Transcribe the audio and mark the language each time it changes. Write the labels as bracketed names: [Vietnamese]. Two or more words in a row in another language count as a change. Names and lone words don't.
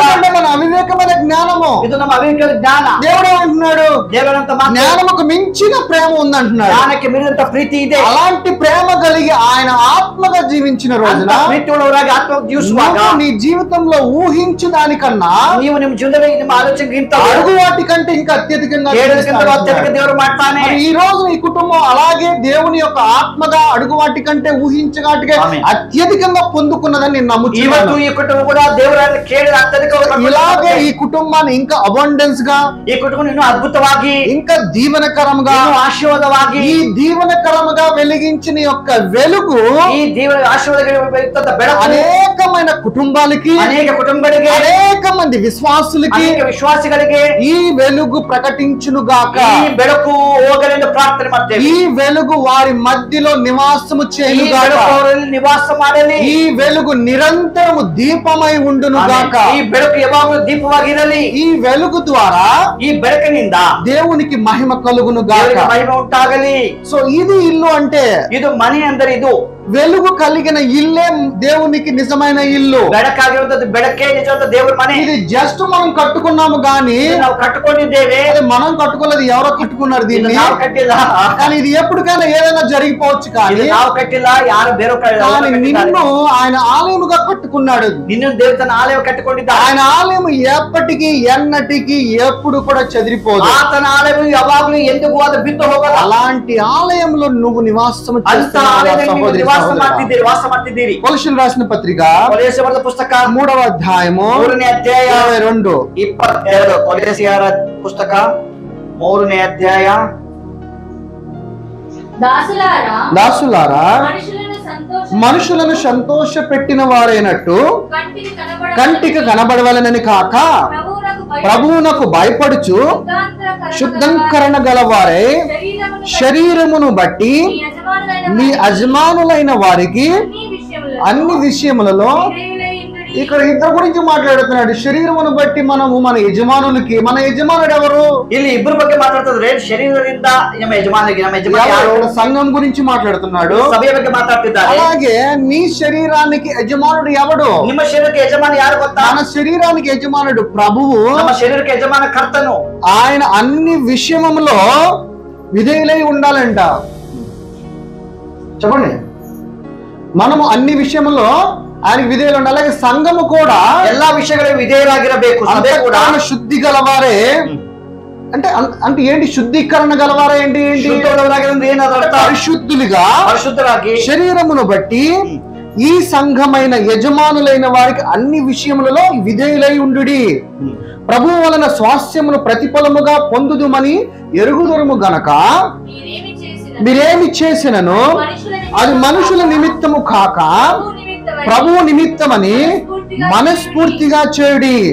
[Telugu] ఎందుకంటే మన అవివేకమైన జ్ఞానము. [Kannada] ಇದು ನಮ್ಮ ಅವಿವೇಕದ ಜ್ಞಾನ. [Telugu] దేవుడు అంటున్నాడు [Kannada] ದೇವರಂತ ಮಾತು, [Telugu] జ్ఞానముకు మించిన ప్రేమ ఉందంటున్నాడు. [Kannada] ಜ್ಞಾನಕ್ಕೆ ಮೀರಿದಂತ ಪ್ರೀತಿ ಇದೆ. [Telugu] అలాంటి ప్రేమ కలిగి ఆయన ఆత్మగా జీవించిన రోజున [Kannada] ಪ್ರೀತಿ ಉಳ್ಳವರಾಗಿ ಆತ್ಮ ಜೀವಿಸುವಾಗ [Telugu] నీ జీవితంలో ఊహించు దానికన్నా [Kannada] ನೀವು ನಿಮ್ಮ ಜೀವನದಲ್ಲಿ ನಿಮ್ಮ ಆಲೋಚನೆಗಿಂತ [Telugu] అడుగు వాటి కంటే ఇంకా అత్యధికంగా అత్యధిక దేవుడు ಮಾಡ್ತಾನೆ. ఈ రోజు ఈ కుటుంబం అలాగే దేవుని యొక్క ఆత్మగా అడుగు వాటి కంటే ఊహించగాటిగా అత్యధికంగా పొందుకున్నదని నేను [Kannada] ಇವತ್ತು [Telugu] నమ్ముతున్నాను. [Kannada] ಈ ಕುಟುಂಬ ಕೂಡ ದೇವರ ಕೇಳಿದ ಅತ್ಯಧಿಕ [Telugu] ఇలాగే ఈ కుటుంబం కుటుంబాన్ని ఇంకా అబండెన్స్ గా, [Kannada] ಈ ಕುಟುಂಬ ಇನ್ನೂ ಅದ್ಭುತವಾಗಿ, [Telugu] ఇంకా దీవెనకరంగా, [Kannada] ಇನ್ನೂ ಆಶೀರ್ವಾದವಾಗಿ, [Telugu] ఈ దీవెనకరముగా వెలిగించిన యొక్క వెలుగు [Kannada] ಈ ದೇವರ ಆಶೀರ್ವಾದಗಳ ಬೆಳಕು [Telugu] అనేకమైన కుటుంబాలకి, [Kannada] ಅನೇಕ ಕುಟುಂಬಗಳಿಗೆ, [Telugu] అనేక మంది విశ్వాసులకి [Kannada] ಅನೇಕ ವಿಶ್ವಾಸಿಗಳಿಗೆ [Telugu] ఈ వెలుగు ప్రకటించును గాక. [Kannada] ಈ ಬೆಳಕು ಹೋಗಲೆಂದು ಪ್ರಾರ್ಥನೆ ಮಾಡ್ತೇವೆ. [Telugu] ఈ వెలుగు వారి మధ్యలో నివాసము [Kannada] ಈ [Telugu] చేయును గాక. [Kannada] ಬೆಳಕು ಅವರಲ್ಲಿ ನಿವಾಸ ಮಾಡಲಿ. [Telugu] ఈ వెలుగు నిరంతరము దీపమై ఉండును గాక. [Kannada] ಈ ಬೆಳಕು ಯಾವಾಗಲೂ ದೀಪವಾಗಿರಲಿ. [Telugu] ఈ వెలుగు ద్వారా [Kannada] ಈ ಬೆಳಕಿನಿಂದ [Telugu] దేవునికి మహిమ కలుగును గాక. [Kannada] ದೇವರಿಗೆ ಮಹಿಮೆ ಉಂಟಾಗಲಿ. [Telugu] సో ఇది ఇల్లు అంటే, [Kannada] ಇದು ಮನೆ ಅಂದರೆ ಇದು [Telugu] వెలుగు కలిగిన ఇల్లే దేవునికి నిజమైన ఇల్లు. [Kannada] ಬೆಳಕಾಗಿರುವಂತದ್ದು ಬೆಳಕೆ ನಿಜವಾದ ದೇವರ ಮನೆ. [Telugu] ఇది జస్ట్ మనం కట్టుకున్నాము గాని, [Kannada] ನಾವು కట్టుಕೊಂಡಿದ್ದೇವೆ. [Telugu] అది మనం కట్టుకోలేదు, ఎవరో కట్టుకున్నారు దీన్ని. [Kannada] ನಾವು కట్టిಲ್ಲ. [Telugu] కానీ ఇది ఎప్పటికైనా ఏదైనా జరిగిపోవచ్చు. కానీ [Kannada] ನಾವು కట్టిಲ್ಲ, ಯಾರು ಬೇರೆ [Telugu] కానీ నిన్ను ఆయన ఆలయముగా కట్టుకున్నాడు. నిన్ను దేవుడు తన ఆలయం కట్టుಕೊಂಡಿದ್ದಾನೆ. ఆయన ఆలయం ఎప్పటికీ ఎన్నటికీ ఎప్పుడు కూడా చెదిరిపోదు. [Kannada] ಆತನ ಆಲಯವು ಯಾವಾಗಲೂ ಎಂದಿಗೂ ಅದು ಬಿದ್ದು ಹೋಗಲ್ಲ. [Telugu] అలాంటి ఆలయంలో నువ్వు నివాసం [Kannada] ಅಂತ [Telugu] చేస్తున్నావు [Kannada] ಆಲಯದಲ್ಲಿ ನೀವು [Telugu] సహోదరి, [Kannada] ನಿವಾಸ [Telugu] సహోదరా. [Kannada] ಮಾಡ್ತಿದ್ದೀರಿ, ವಾಸ ಮಾಡ್ತಿದ್ದೀರಿ. [Telugu] కొలస్సీయులకు రాసిన పత్రిక [Kannada] ಕೊಲೊಸ್ಸೆ ಬರೆದ ಪುಸ್ತಕ [Telugu] 3వ అధ్యాయము [Kannada] 3ನೇ ಅಧ್ಯಾಯ [Telugu] 22. [Kannada] 22. ಕೊಲೊಸ್ಸೆಯರ ಪುಸ್ತಕ 3ನೇ ಅಧ್ಯಾಯ. [Telugu] దాసులారా, మనుషులను సంతోష పెట్టిన వారైనట్టు కంటికి కనబడవలనని కాక ప్రభువునకు భయపడుచు శుద్ధంకరణ గలవారై శరీరమును బట్టి మీ యజమానులైన వారికి అన్ని విషయములలో, ఇక్కడ ఇద్దరు గురించి మాట్లాడుతున్నాడు. శరీరమును బట్టి మనము మన యజమానులకి, మన యజమానుడు ఎవరు? [Kannada] ಇಲ್ಲಿ ಇಬ್ಬರ ಬಗ್ಗೆ ಮಾತಾಡ್ತಿದ್ರೆ ಶರೀರದಿಂದ ನಮ್ಮ ಯಜಮಾನಿಗೆ, ನಮ್ಮ ಯಜಮಾನ ಯಾರು? [Telugu] సంఘం గురించి మాట్లాడుతున్నాడు, [Kannada] ಸಭೆಯ ಬಗ್ಗೆ ಮಾತಾಡ್ತಿದ್ದಾರೆ. [Telugu] అలాగే నీ శరీరానికి యజమానుడు ఎవడు? [Kannada] ನಿಮ್ಮ ಶರೀರಕ್ಕೆ ಯಜಮಾನ ಯಾರು ಗೊತ್ತಾ? [Telugu] మన శరీరానికి యజమానుడు ప్రభువు. [Kannada] ನಮ್ಮ ಶರೀರಕ್ಕೆ ಯಜಮಾನ ಕರ್ತನು. [Telugu] ఆయన అన్ని విషయములో విధేయులై ఉండాలంట. చెప్పండి, మనము అన్ని విషయములో ఆయనకి విధేయులు ఉండాలి. అలాగే సంఘము కూడా [Kannada] ಎಲ್ಲಾ ವಿಷಯಗಳಿಗೆ ವಿಧೇಯರಾಗಿರಬೇಕು. ಸಭೆ ಕೂಡ [Telugu] శుద్ధి గలవారే. అంటే అంటే ఏంటి శుద్ధీకరణ గలవారే? ఏంటి పరిశుద్ధులుగా, పరిశుద్ధరాగి శరీరమును బట్టి ఈ సంఘమైన యజమానులైన వారికి అన్ని విషయములలో విధేయులై ఉండుడి. ప్రభువు వలన స్వాస్థ్యమును ప్రతిఫలముగా పొందుదుమని ఎరుగుదొరుము గనక మీరేమి చేసినను అది మనుషుల నిమిత్తము కాక ప్రభువు నిమిత్తమని మనస్ఫూర్తిగా చేయుడి.